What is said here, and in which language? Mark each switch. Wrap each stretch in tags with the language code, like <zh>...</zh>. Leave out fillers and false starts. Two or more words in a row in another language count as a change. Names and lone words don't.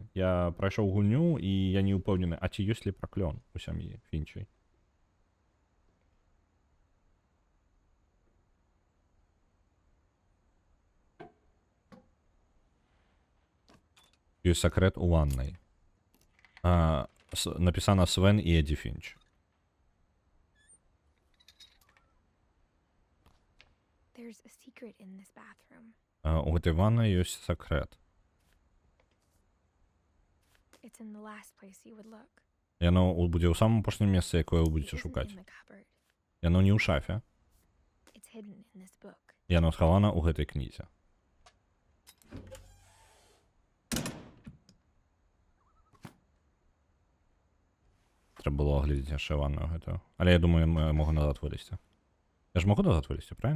<be>Я прайшоў гульню, і я не ўпэўнены, ці ёсць ли праклён у сям'і Фінчай. Ёсць сакрэт у ваннай. Напісана Свен і Эдзі Фінч.</be> <en>There's a secret in this bathroom.</en> <be>У гэтай ваннай ёсць сакрэт.</be> <en>It's in the last place you would look.</en> <be>Яно будзе ў самым апошнім месцы, якое вы будзеце</be> <en>It isn't</en> <be>шукаць.</be> <en>in the cupboard.</en> <be>Яно не ў шафе.</be> <en>It's hidden in this book.</en> <be>Яно схавана ў гэтай кнізе. Трэба было агледзець яшчэ ванную гэтую. Але я думаю, я могу назад вылезці. Я ж могу назад вылезці, правильно?</be>